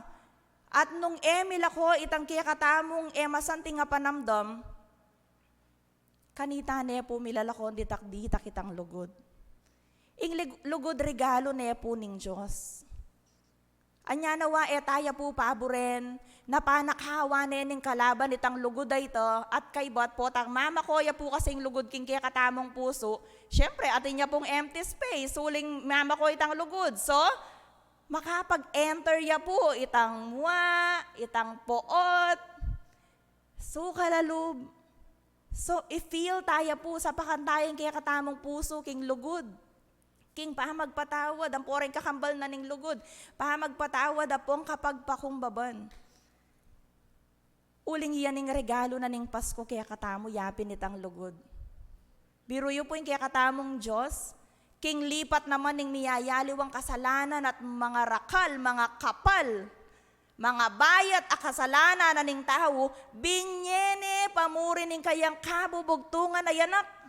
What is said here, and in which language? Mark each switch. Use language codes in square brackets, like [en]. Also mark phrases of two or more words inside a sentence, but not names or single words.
[pam] At nung emil ako itang kaya katamong masanting nga panamdam, kanita ne po milalakon ditak itang lugod. Ing lugod regalo ne po ning Diyos. Anya nawa taya po paboren, na panakhawa ning kalaban itang lugod da ito, at kay bot po, tang mama ko, ya po kasing lugod king kaya katamong puso, syempre, atin niya pong [en] empty space, [pam] suling mama ko itang lugod. So, makapag-enter ya po, itang muwa, itang poot, so kalalub. So, i-feel tayo po sa pakantayan kaya katamong puso king lugod. King pahamagpatawad, ang poreng kakambal na ning lugod. Pahamagpatawad, apong kapagpakumbaban. Uling iyan ning regalo na ning Pasko kaya katamo, yapin itang lugod. Biruyo po yung kaya katamong Diyos, king lipat naman ning miyayaliwang kasalanan at mga rakal, mga kapal, mga bayat a kasalanan na ning tao, binyene pamuri ning kayang kabubugtungan na yanak.